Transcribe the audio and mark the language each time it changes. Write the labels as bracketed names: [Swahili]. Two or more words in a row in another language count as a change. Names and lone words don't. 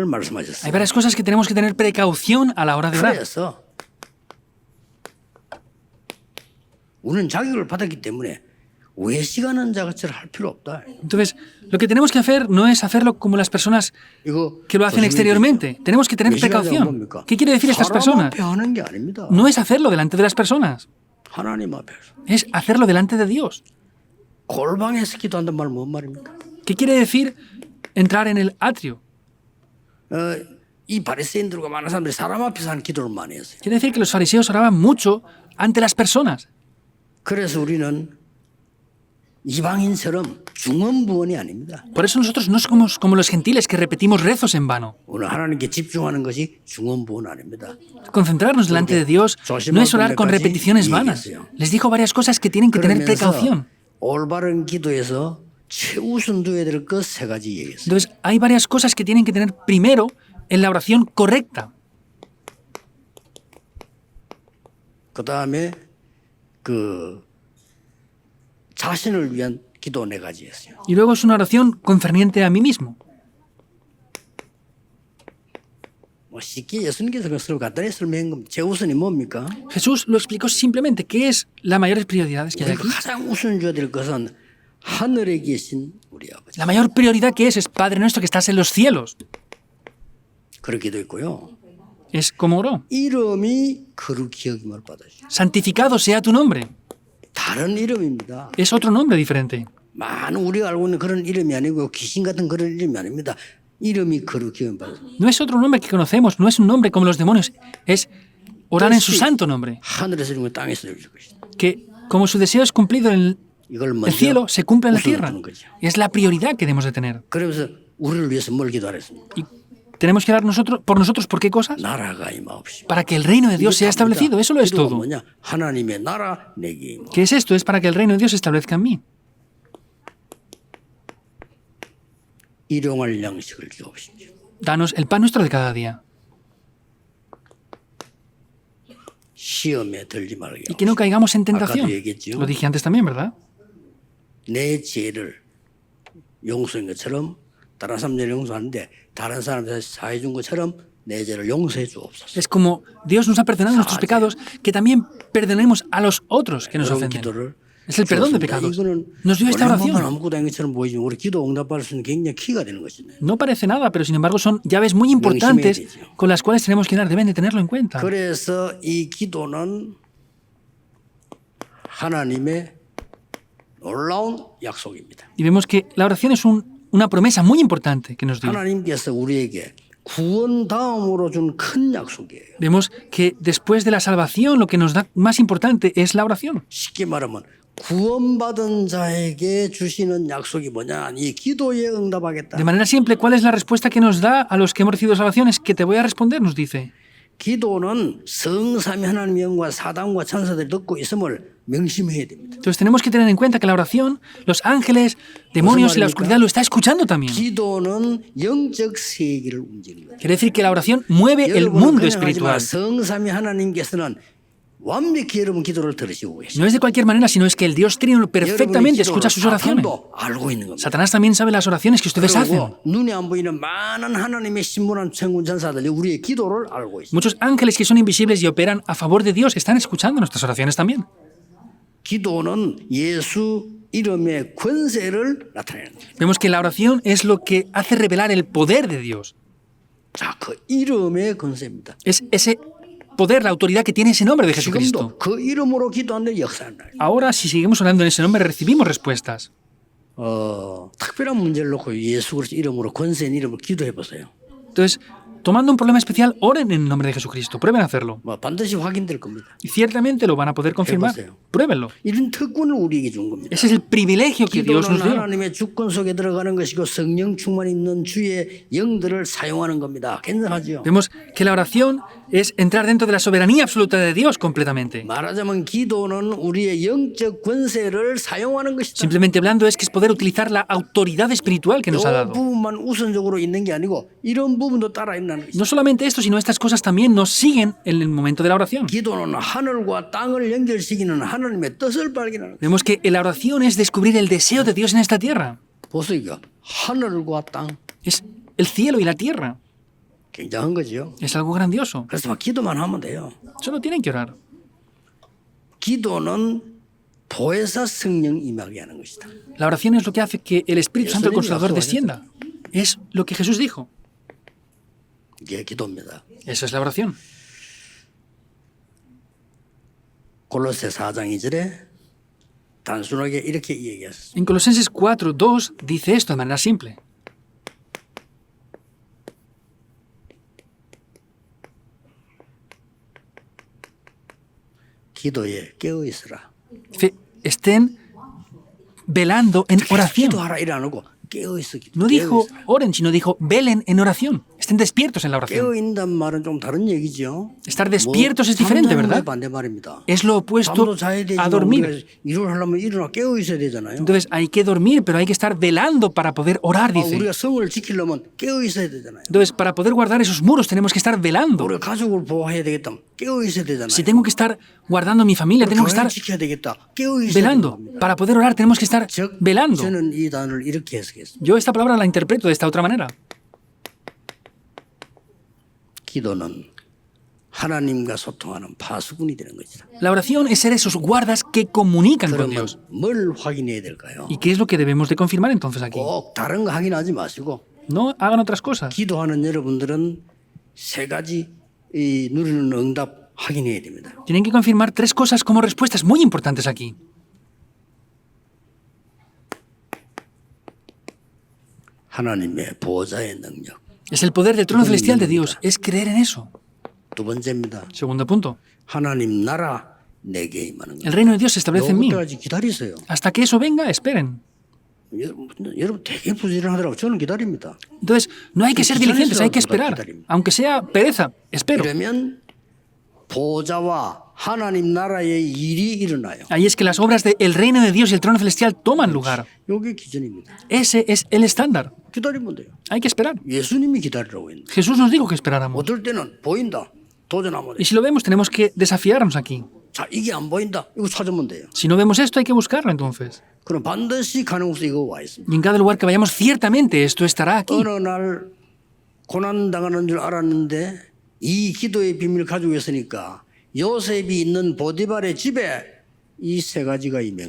[Spanish] Hay [Korean] 말씀하셨어요. [Spanish] varias cosas que tenemos que tener precaución a la hora de orar. [Korean] 그래서 우리는 자격을 받았기 때문에 외식하는 자처럼 할 필요 없다. [Spanish] Entonces, lo que tenemos que hacer no es hacerlo como las personas [Korean] 이거 [Spanish] que lo hacen exteriormente. Tenemos que tener precaución. ¿Qué quiere decir estas [Korean] 사람 [Spanish] personas? [Korean] 앞에 하는 게 아닙니다. [Spanish] No es hacerlo delante de las personas, [Korean] 하나님 앞에서 [Spanish] es hacerlo delante de Dios. [Korean] 골방에서 기도한단 말은 뭔 말입니까? [Spanish] ¿Qué quiere decir entrar en el atrio? [Korean] 이 바리새인들과 많은 사람들이 사람 앞에서 하는 기도를 많이 했어요. [Spanish] Quiere decir que los fariseos oraban mucho ante las personas. [Korean] 그래서 우리는 이방인처럼 중언부언이 아닙니다. [Spanish] Por eso nosotros no somos como los gentiles que repetimos rezos en vano. [Korean] 오늘 하나님께 집중하는 것이 중언부언 아닙니다. [Spanish] Concentrarnos delante de Dios no es orar con repeticiones vanas. Les dijo varias cosas que tienen que tener [Korean] 그러면서 [Spanish] precaución. [Korean] 올바른 기도에서 최우선 둬야 될 것 세 가지 얘기했어요. [Spanish] Entonces, hay varias cosas que tienen que tener primero en la oración correcta. [Korean] 그 다음에 그 자신을 위한 기도 네 가지 했어요. [Spanish] Y luego es una oración concerniente a mí mismo. [Korean] 뭐 쉽게 예수님께서 그걸 간단히 설명한 겁니다. 최우선이 뭡니까? [Spanish] Jesús lo explicó simplemente. ¿Qué es las mayores prioridades que hay aquí? [Korean] 가장 우선 줘야 될 것은 하늘에 계신 우리 아버지. [Spanish] La mayor prioridad que es Padre nuestro que estás en los cielos. [Korean] 그렇게도 있고요. [Spanish] Es como oró. [Korean] 이름이 거룩히 여김을 받으시오. [Spanish] Santificado sea tu nombre. [Korean] 다른 이름입니다. [Spanish] Es otro nombre diferente. [Korean] 많은 우리가 알고 있는 그런 이름이 아니고 귀신 같은 그런 이름이 아닙니다. 이름이 거룩히 여김을 받으시오. [Spanish] No es otro nombre que conocemos, no es un nombre como los demonios. Es orar en su santo nombre. [Korean] 하늘에서 이룬 거 땅에서 이룰 것이다. [Spanish] Que como su deseo es cumplido en [Korean] 이걸 [Spanish] el [Korean] 먼저 [Spanish] cielo, se cumple en la [Korean] 우선을 [Spanish] tierra. [Korean] 두는 거죠. [Spanish] Es la prioridad que debemos de tener. [Korean] 그러면서 우리를 위해서 뭘 기도하랬습니까? [Spanish] Y tenemos que orar por nosotros, ¿por qué cosas? [Korean] 나라가 임하옵시오. [Spanish] Para que el reino de Dios sea establecido. Eso lo es [Korean] 기도가 [Spanish] todo. [Korean] 뭐냐? 하나님의 나라 내게 임하옵시오. [Spanish] ¿Qué es esto? Es para que el reino de Dios se establezca en mí. [Korean] 일용할 양식을 주옵시오. [Spanish] Danos el pan nuestro de cada día. [Korean] 시험에 들지 말게 [Spanish] Y que no caigamos en tentación. [Korean] 아까도 얘기했죠. [Spanish] Lo dije antes también, ¿verdad? [Korean] 내 죄를 용서한 것처럼 다른 사람들 용서하는데 다른 사람들 사해 준 것처럼 내 죄를 용서해 주옵소서. [Spanish] Es como Dios nos ha perdonado nuestros pecados, que también perdonemos a los otros que nos [Korean] 그런 [Spanish] ofenden. [Korean] 기도를 [Spanish] Es el perdón de [Korean] 주었습니다. [Spanish] pecados. [Korean] 이거는 [Spanish] Nos dio esta [Korean] 얼마나 [Spanish] oración. [Korean] 아무것도 아닌 것처럼 보이지만 우리 기도 응답받을 수 있는 굉장히 키가 되는 것이네. [Spanish] No parece nada, pero sin embargo son llaves muy importantes con las cuales tenemos que dar, deben de tenerlo en cuenta. [Korean] 그래서 이 기도는 하나님의 놀라운 약속입니다. [Spanish] Y vemos que la oración es una promesa muy importante que nos dio. [Korean] 하나님께서 우리에게 구원 다음으로 준 큰 약속이에요. [Spanish] Vemos que después de la salvación lo que nos da más importante es la oración. [Korean] 쉽게 말하면 구원받은 자에게 주시는 약속이 뭐냐? 이 기도에 응답하겠다. [Spanish] De manera simple, ¿cuál es la respuesta que nos da a los que hemos recibido salvación? Es que te voy a responder, nos dice. [Korean] 기도는 성삼위 하나님의 영과 사단과 천사들이 듣고 있음을 명심해야 됩니다. [Spanish] Entonces tenemos que tener en cuenta que la oración, los ángeles, demonios y la oscuridad lo está escuchando también. [Korean] 기도는 영적 세계를 움직이는 거예요. [Spanish] Quiere decir que la oración mueve el mundo [Korean] 그냥 [Spanish] espiritual. [Korean] 하지만 성삼위 하나님께서는 완벽히 여러분 기도를 들으시고 계십니다. [Spanish] No es de cualquier manera, sino es que el Dios Trino perfectamente escucha sus oraciones. [Korean] 사탄도 알고 있는 겁니다. [Spanish] Satanás también sabe las oraciones que ustedes hacen. [Korean] 그리고 눈에 안 보이는 많은 하나님의 신분한 천군 천사들이 우리의 기도를 알고 있습니다. [Spanish] Muchos ángeles que son invisibles y operan a favor de Dios están escuchando nuestras oraciones también. [Korean] 기도는 예수 이름의 권세를 나타내는 거예요. [Spanish] Vemos que la oración es lo que hace revelar el poder de Dios. [Korean] 자, 그 이름의 권세입니다. [Spanish] Es ese poder, la autoridad que tiene ese nombre de Jesucristo. [Korean] 지금도 그 이름으로 기도하는데 역사는 나요. [Spanish] Ahora, si seguimos orando en ese nombre, recibimos respuestas. [Korean] 특별한 문제를 놓고 예수 그리스도 이름으로 권세 있는 이름으로 기도해 보세요. [Spanish] Entonces, tomando un problema especial, oren en el nombre de Jesucristo. Prueben a hacerlo. [Korean] 뭐 반드시 확인될 겁니다. [Spanish] Y ciertamente lo van a poder confirmar. Pruébenlo. [Korean] 이런 특권을 우리에게 준 겁니다. [Spanish] Ese es el privilegio que Dios nos [Korean] 기도는 [Spanish] dio. [Korean] 하나님의 주권 속에 들어가는 것이고 성령 충만이 있는 주의 영들을 사용하는 겁니다. 굉장하죠. [Spanish] Vemos que la oración es entrar dentro de la soberanía absoluta de Dios completamente. [Korean] 말하자면 기도는 우리의 영적 권세를 사용하는 것이다. [Spanish] Simplemente hablando es que es poder utilizar la autoridad espiritual que nos ha [Korean] 이 [Spanish] dado. [Korean] 부분만 우선적으로 있는 게 아니고 이런 부분도 따라 있는 것이다. [Spanish] No solamente esto, sino estas cosas también nos siguen en el momento de la oración. [Korean] 기도는 하늘과 땅을 연결시키는 하나님의 뜻을 발견하는 것이다. [Spanish] Vemos que la oración es descubrir el deseo de Dios en esta tierra. [Korean] 보세요. 하늘과 땅. [Spanish] Es el cielo y la tierra. [Korean] 굉장한 거죠. [Spanish] Es algo grandioso. [Korean] 그래서 막 기도만 하면 돼요. [Spanish] Solo tienen que orar. [Korean] 기도는 보혜사 성령 임하게 하는 것이다. [Spanish] La oración es lo que hace que el Espíritu Santo el Consolador descienda. Es lo que Jesús dijo. [Korean] 이게 기도입니다. [Spanish] Eso es la oración. [Korean] 골로새 4장 2절에 단순하게 이렇게 얘기했어요. [Spanish] En Colosenses 4:2 dice esto de manera simple. [Korean] 기도에 깨어 있으라. [Spanish] Dice, estén velando en oración. [Korean] 기도하라 이래 안 하고 깨어 있어. [Spanish] No dijo oren, sino dijo velen en oración. Estén despiertos en la oración. [Korean] 깨어 있는 말은 좀 다른 얘기죠. [Spanish] Estar despiertos es diferente, ¿verdad? [Korean] 반대 말입니다. [Spanish] Es lo opuesto [Korean] 잠도 자야 되지만 [Spanish] a dormir. [Korean] 일을 하려면 일어나 깨어 있어야 되잖아요. [Spanish] Entonces hay que dormir, pero hay que estar velando para poder orar, dice. [Korean] 우리가 성을 지키려면 깨어 있어야 되잖아요. [Spanish] Entonces, para poder guardar esos muros tenemos que estar velando. [Korean] 우리가 가족을 보호해야 되겠다. 깨어 있어야 되잖아요. [Spanish] Si tengo que estar guardando mi familia, tengo que estar [Korean] 지켜야 되겠다. 깨어 있어야 [Spanish] velando. [Korean] 됩니다. [Spanish] Para poder orar tenemos que estar [Korean] 즉 [Spanish] velando. [Korean] 저는 이 단어를 이렇게 해석했습니다. [Spanish] Yo esta palabra la interpreto de esta otra manera. [Korean] 기도는 하나님과 소통하는 파수꾼이 되는 것이다. [Spanish] La oración es ser esos guardas que comunican con [Korean] 그러면 [Spanish] Dios. [Korean] 뭘 확인해야 될까요? [Spanish] ¿Y qué es lo que debemos de confirmar entonces aquí? [Korean] 꼭 다른 거 확인하지 마시고 [Spanish] No hagan otras cosas. [Korean] 기도하는 여러분들은 세 가지 이 누리는 응답 확인해야 됩니다. [Spanish] Tienen que confirmar tres cosas como respuestas muy importantes aquí. [Korean] 하나님의 보호자의 능력. [Spanish] Es el poder del trono celestial de Dios. Es creer en eso. [Korean] 두 번째입니다. [Spanish] Segundo punto. [Korean] 하나님 나라 내게 임하는 것. [Spanish] El reino de Dios se establece en mí. [Korean] 그때까지 기다리세요. [Spanish] Hasta que eso venga, esperen. [Korean] 여러분 되게 부지런하더라고. 저는 기다립니다. [Spanish] Entonces, no hay que ser diligentes, hay que esperar. Aunque sea pereza, espero. [Korean] 이러면 보호자와 하나님 나라의 일이 일어나요. [Spanish] Ahí es que las obras del reino de Dios y el trono celestial toman lugar. [Korean] 이게 기준입니다. [Spanish] Ese es el estándar. [Korean] 기다리면 돼요. [Spanish] Hay que esperar. [Korean] 예수님이 기다리라고 했는데 [Spanish] Jesús nos dijo que esperáramos. [Korean] 어떨 때는 보인다. 도전하면 [Spanish] Y [Korean] 돼요. [Spanish] si lo vemos, tenemos que desafiarnos aquí. [Korean] 자, 이게 안 보인다. 이거 찾으면 돼요. [Spanish] Si no vemos esto, hay que buscarlo entonces. [Korean] 그럼 반드시 가능성 이거 와 있습니다. [Spanish] Y en cada lugar que vayamos, ciertamente esto estará aquí. [Korean] 어느 날 고난 당하는 줄 알았는데 이 기도의 비밀을 가지고 있으니까 요셉이 있는 보디발의 집에 이 세 가지가 임한 거예요.